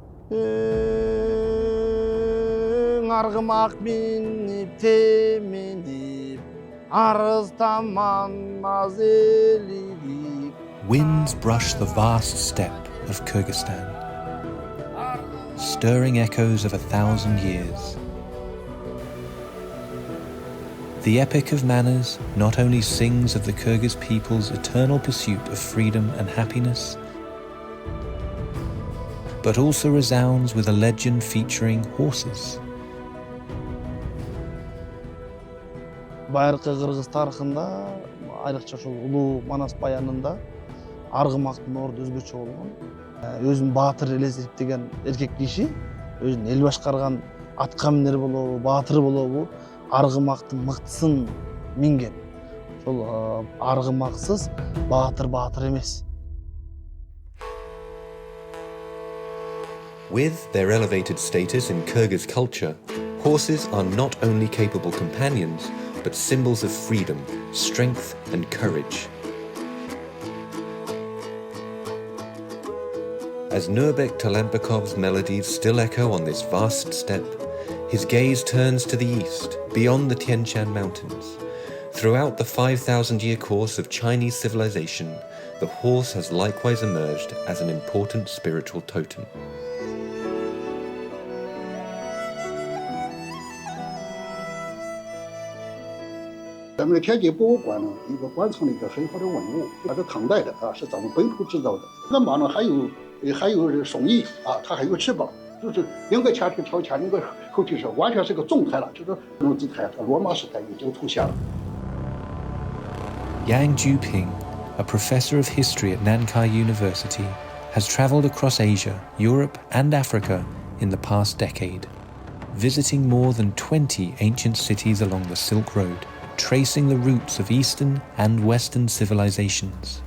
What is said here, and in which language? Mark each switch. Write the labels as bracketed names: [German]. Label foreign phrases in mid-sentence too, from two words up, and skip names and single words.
[Kyrgyz] Аргымак минип темендип, арыз таман назелидип. [English] Winds brush the vast steppe of Kyrgyzstan, stirring echoes of 1,000 years. The epic of manners not only sings of the Kyrgyz people's eternal pursuit of freedom and happiness, but also resounds with a legend featuring horses. [Kyrgyz] Байыркы Кыргыз тарыхында, айрыкча ошол улуу Манас баянында аргымактын орду өзгөчө болгон. Өзүн баатыр эле эсептеген эркек киши, өзүн эл башкарган атка минер болобу, баатыр болобу, аргымактын мыктысын минген. Ошол аргымаксыз баатыр эмес. [English] With their elevated status in Kyrgyz culture, horses are not only capable companions, but symbols of freedom, strength, and courage. As Nurbek Talambakov's melodies still echo on this vast steppe, his gaze turns to the east, beyond the Tian Shan mountains. Throughout the 5,000-year course of Chinese civilization, the horse has likewise emerged as an important spiritual totem. [Chinese] 咱们的天津博物馆呢，一个馆藏了一个很好的文物，它是唐代的是咱们本土制造的。这个马呢还有双翼它还有翅膀，就是两个前腿朝前，两个后腿是完全是个纵态了，就是这种姿态，它罗马时代已经出现了。 [English] Yang Juping, a professor of history at Nankai University, has traveled across Asia, Europe, and Africa in the past decade, visiting more than 20 ancient cities along the Silk Road, tracing the roots of Eastern and Western civilizations.